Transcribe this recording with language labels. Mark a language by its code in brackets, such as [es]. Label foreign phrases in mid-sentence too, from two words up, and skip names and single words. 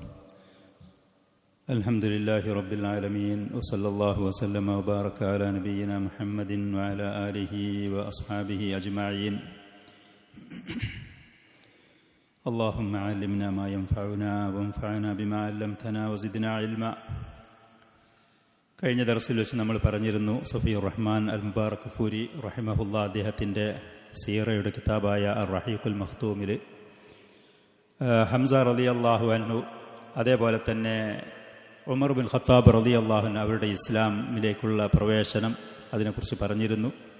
[ar] الحمد لله رب العالمين وصلى الله وسلم وبارك على نبينا محمد وعلى آله وأصحابه أجمعين. اللهم علمنا ما ينفعنا وانفعنا بما علمتنا وزدنا علما. [ml] കഴിഞ്ഞ ദർസിൽ വെച്ച് നമ്മൾ പറഞ്ഞിരുന്നു സഫിയുർ റഹ്മാൻ അൽ മുബാറക് ഫൂരി റഹിമഹുല്ലാ അദ്ദേഹത്തിൻ്റെ സീറയുടെ കിതാബായ അർ റഹീഖുൽ മഖ്തൂമിൽ ഹംസ [ar] رضي الله عنه [ml] അതേപോലെ തന്നെ ഉമർ ബിൻ ഖത്താബ് [ar] رضي الله عنه [ml] അവരുടെ ഇസ്ലാമിലേക്കുള്ള പ്രവേശനം അതിനെക്കുറിച്ച് പറഞ്ഞിരുന്നു.